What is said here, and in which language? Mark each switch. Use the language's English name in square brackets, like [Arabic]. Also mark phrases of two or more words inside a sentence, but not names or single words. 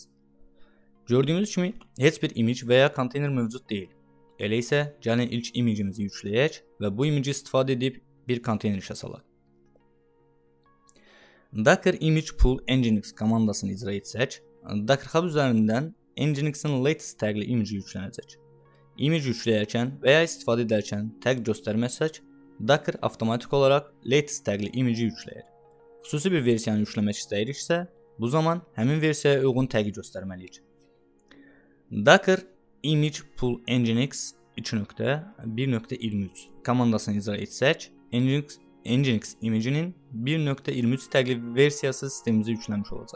[Azerbaijani] Gördüyümüz kimi heç bir image və ya konteyner mövcud deyil. Elə isə gəlin ilk imagimizi yükləyək və bu image istifadə edib bir konteyner işə salaq. Docker image pool nginx komandasını icra etsək, Docker Hub üzərindən nginx'in latest tagli image yüklənəcək. Image yükləyərkən və ya istifadə edərkən tag göstərməsək, Docker avtomatik olaraq latest tagli image yükləyir. Xüsusi bir versiyanı yükləmək istəyiriksə, bu zaman həmin versiyaya uyğun tagi göstərməliyik. Docker image pool nginx 2.1.23 komandasını icra etsək, nginx image'inin 1.23 tagli versiyası sistemimizə yükləmiş olacaq.